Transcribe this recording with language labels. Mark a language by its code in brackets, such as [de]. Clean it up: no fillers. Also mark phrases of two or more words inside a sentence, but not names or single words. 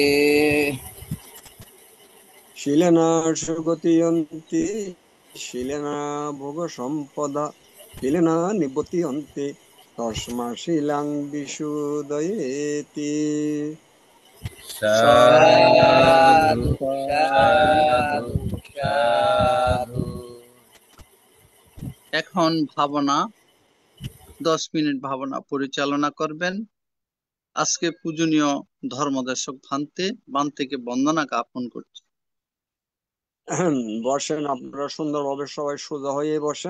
[pi] शीलेना सुगतियन्ति शीलेना भोगसम्पदा शीलेना निबध्यन्ति तस्माशीलं विशुदयेति साधु साधु साधु সাধু। [bn] এখন ভাবনা 10 মিনিট ভাবনা পরিচালনা করবেন। আজকে পূজনীয় ধর্মদেশক ভান্তেকে বন্দনা জ্ঞাপন করছি। বসেন, আপনারা সুন্দরভাবে সবাই সোজা হয়ে বসেন।